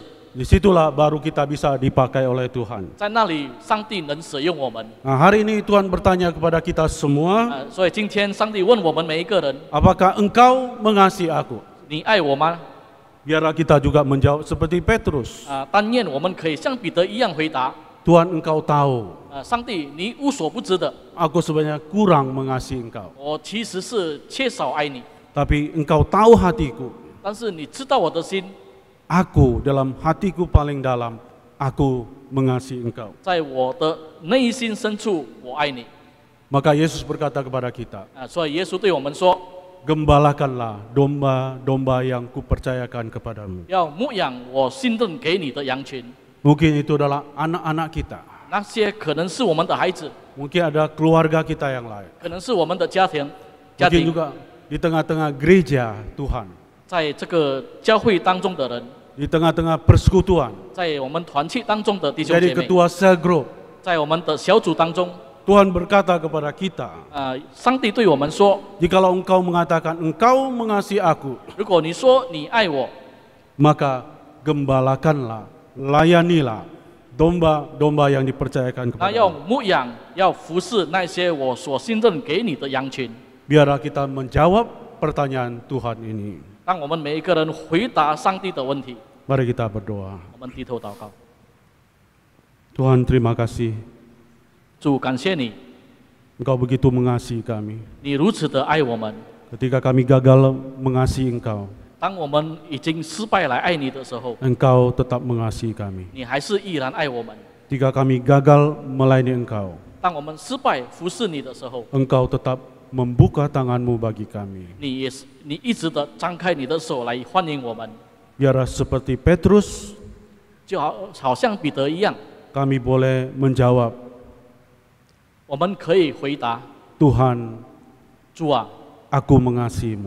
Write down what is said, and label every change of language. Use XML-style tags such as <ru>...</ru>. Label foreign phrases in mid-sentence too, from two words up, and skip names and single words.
<id>Disitulah baru kita bisa dipakai oleh Tuhan.</id> <zh>在那里上帝能使用我们。</zh> <id>Nah, hari ini Tuhan bertanya kepada kita semua,</id> <zh>所以今天上帝问我们每一个人：</zh> <id>apakah engkau mengasihi aku?</id> <zh>你爱我吗？</zh> <id>Biarlah kita juga menjawab seperti Petrus.</id> <zh>但愿我们可以像彼得一样回答：</zh> <id>Tuhan, engkau tahu</id> <zh>上帝，你无所不知的，</zh> <id>aku sebenarnya kurang mengasihi engkau.</id> <zh>我其实是缺少爱你，</zh> <id>Tapi engkau tahu hatiku.</id> <zh>但是你知道我的心，</zh> <id>Aku dalam hatiku paling dalam, aku mengasihi engkau.</id> <zh>在我的内心深处，我爱你。</zh> <id>Maka Yesus berkata kepada kita,</id> <zh>所以耶稣对我们说：</zh> <id>gembalakanlah domba-domba yang kupercayakan kepadamu.</id> <zh>要牧养我信任给你的羊群。</zh> <id>Mungkin itu adalah anak-anak kita.</id> <zh>那些可能是我们的孩子，</zh> <id>Mungkin ada keluarga kita yang lain.</id> <zh>可能是我们的家庭，</zh> <id>Mungkin juga di tengah-tengah gereja Tuhan.</id> <zh>在这个教会当中的人，</zh> <id>Di tengah-tengah persekutuan.</id> <zh>在我们团契当中的弟兄</zh> <id>Jadi</id> <zh>姐妹，</zh> <id>ketua</id> <en>cell group.</en> <zh>在我们的小组当中，</zh> <id>Tuhan berkata kepada kita,</id> <zh>上帝对我们说：</zh> <id>jikalau engkau mengatakan engkau mengasihi aku,</id> <zh>如果你说你爱我，</zh> <id>maka gembalakanlah, layanilah domba-domba yang dipercayakan</id> <zh>那要</zh> <id>kepadamu.</id> <zh>牧养，要服侍那些我所信任给你的羊群。</zh> <id>Biarlah kita menjawab pertanyaan Tuhan ini.</id> <zh>当我们每一个人回答上帝的问题，</zh> <id>Mari kita berdoa.</id> <zh>我们低头祷告。</zh> <id>Tuhan, terima kasih</id> <zh>主，感谢你，</zh> <id>Engkau begitu mengasihi kami.</id> <zh>你如此的爱我们。</zh> <id>Ketika kami gagal mengasihi Engkau,</id> <zh>当我们已经失败来爱你的时候，</zh> <id>Engkau tetap mengasihi kami.</id> <zh>你还是依然爱我们。</zh> <id>Jika kami gagal melayani Engkau,</id> <zh>当我们失败服侍你的时候，</zh> <id>Engkau tetap membuka tangan-Mu bagi kami.</id> <zh>你一直的张开你的手来欢迎我们，</zh> <id>Biarlah seperti Petrus,</id> <zh>就好像彼得一样，</zh> <id>kami boleh menjawab,</id> <zh>我们可以回答：</zh> <id>Tuhan,</id> <zh>主啊，</zh> <id>aku mengasihi-Mu.</id>